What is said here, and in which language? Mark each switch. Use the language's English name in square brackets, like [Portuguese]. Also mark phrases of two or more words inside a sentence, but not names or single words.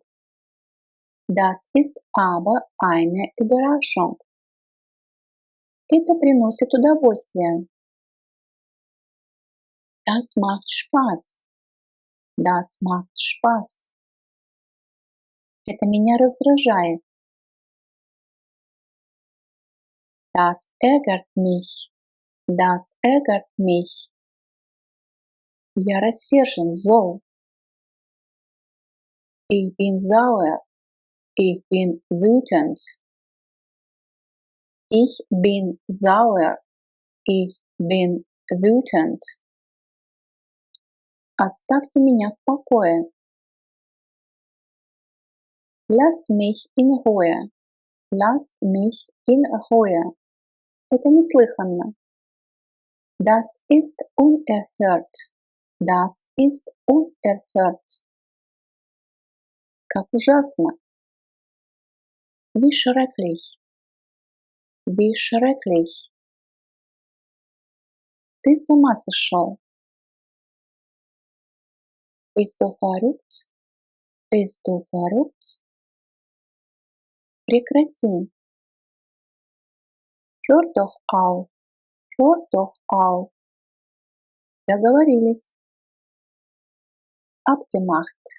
[German] Das ist aber eine Überraschung. [Russian] Это приносит удовольствие. [German] Das macht Spaß. Das macht Spaß. [Russian] Это меня раздражает. [German] Das ärgert mich. Das ärgert mich. [Russian] Я рассержен, зол. [German] Ich bin sauer. Ich bin wütend. Ich bin sauer. Ich bin wütend. [Russian] Оставьте меня в покое. [German] Lasst mich in Ruhe. Lasst mich in Ruhe. [Russian] Это неслыханно. [German] Das ist unerhört. Das ist unerhört. [Russian] Как ужасно. [German] Wie schrecklich. Wie schrecklich. [Russian] Ты с ума сошел. [German] Bist du verrückt? Bist du verrückt? Прекрати. Hör doch auf. Hör doch auf. [Russian] Договорились. Abgemacht.